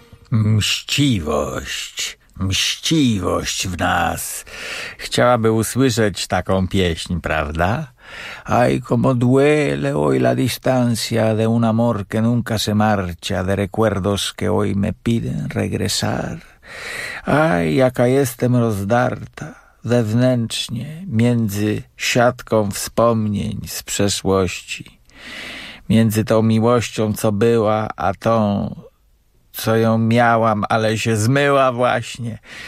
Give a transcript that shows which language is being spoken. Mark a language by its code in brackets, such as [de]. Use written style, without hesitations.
[pl] Mściwość, mściwość w nas. Chciałaby usłyszeć taką pieśń, prawda? [es] Ay, como duele hoy la distancia de un amor que nunca se marcha, de recuerdos que hoy me piden regresar. [pl] Ay, jaka jestem rozdarta wewnętrznie między siatką wspomnień z przeszłości, między tą miłością, co była, a tą, co ją miałam, ale się zmyła właśnie.